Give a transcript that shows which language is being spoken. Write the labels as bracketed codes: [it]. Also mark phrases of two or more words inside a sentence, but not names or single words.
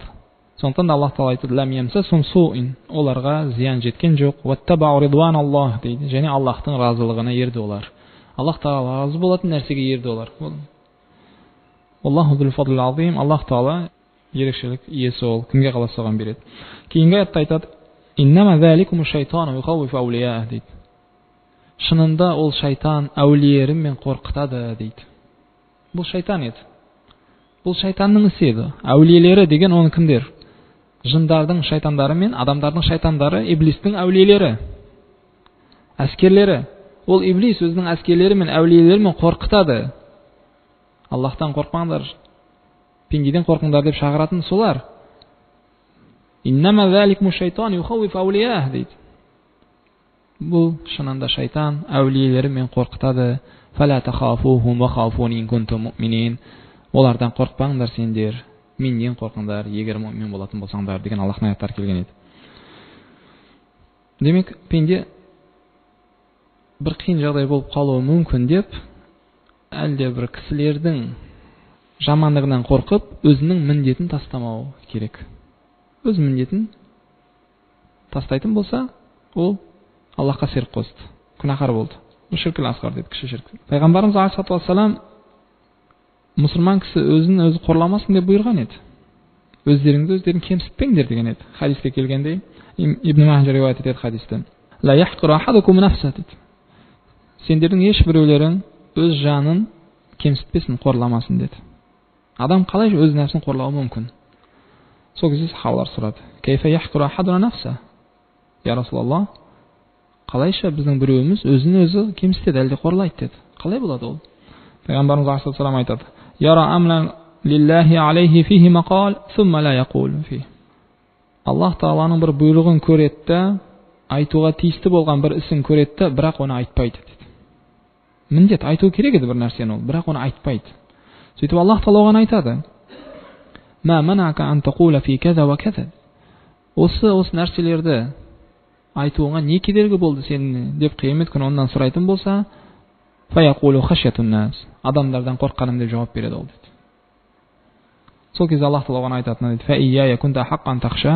[kk] Сондықтан да Аллах Тағала айтады: [ar] لم يمسسهم سوء. [kk] Оларға зиян жеткен жоқ. [ar] واتبعوا رضوان الله [kk] дейді. Және Аллахтың разылығына ерді олар. Аллах Тағала разы болатын нәрсеге ерді олар. [ar] الله ذو الفضل العظيم. [kk] Аллах Тағала ерекшелік иесі ол, кімге қаласа соған береді. Кейінгі аятта айтады: [ar] إنما ذلكم الشيطان يخوف أولياء дейді. [kk] Шынында ол шайтан әулиелерімен қорқытады дейді. Бұл шайтан еді. Бұл шайтанның ісі еді. Әулиелері деген оның кімдер? Жындардың шайтандары мен адамдардың шайтандары, иблистің әулиелері, әскерлері. Ол иблис өзінің әскерлері мен әулиелерімен қорқытады. Аллахтан қорқпаңдар, пендеден қорқыңдар деп шақыратын солар. [ar] إنما ذلكم الشيطان يخوف أولياء дейді. [kk] Бұл шынында шайтан әулиелерімен қорқытады. [ar] فلا تخافوهم وخافون إن كنتم مؤمنين. [kk] Олардан қорқпаңдар сендер, менен қорқыңдар егер муъмин болатын болсаңдар деген Аллахтың аяттары келген еді. Демек, пенде бір қиын жағдай болып қалуы мүмкін деп, әлде бір кісілердің жамандығынан қорқып, өзінің міндетін тастамау керек. Өз міндетін тастайтын болса, ол Аллахқа серік қосты, күнәһар болды. Бұл [ar] الشرك الأصغر [kk] деп, кіші ширк. Пайғамбарымыз [ar] عليه الصلاة والسلام [kk] мұсылман кісі өзін өзі қорламасын деп бұйырған еді. Өздерің кемсітпеңдер деген еді. Хадисте келгендей, Ибн Мажа риуаят етеді хадисті. [ar] لا يحقر أحدكم نفسه дейді. [kk] Сендердің ешбіреулерің өз жанын кемсітпесін, қорламасын деді. Адам қалай өз нәпсін қорлауы мүмкін? Сол кезде сахабалар сұрады: [ar] كيف يحقر أحدنا نفسه? يا رسول الله, [kk] қалайша біздің біреуіміз өзін өзі кемсітеді, әлде қорлайды деді. Қалай болады ол? Пайғамбарымыз алейхиссалам айтады: [ar] يرى أمرا لله عليه فيه مقال ثم لا يقول فيه. [kk] Аллах Тағаланың бір бұйрығын көретті, айтуға тиісті болған бір ісін көретті, бірақ оны айтпайды деді. Міндет айту керек еді бір нәрсені ол, бірақ оны айтпайды. Сөйтіп Аллах Тағала оған айтады: [ar] ما منعك أن تقول في كذا وكذا. [kk] Осы нәрселерді айтуыңа не кедергі болды сені деп қиямет күні ондан сұрайтын болса, [ar] فيقول خشية الناس. [kk] Адамдардан қорққаным деп жауап береді ол дейді. Сол кезде Аллах Тағала оған айтатыны дейді: [ar] فإياي كنت حقا تخشى.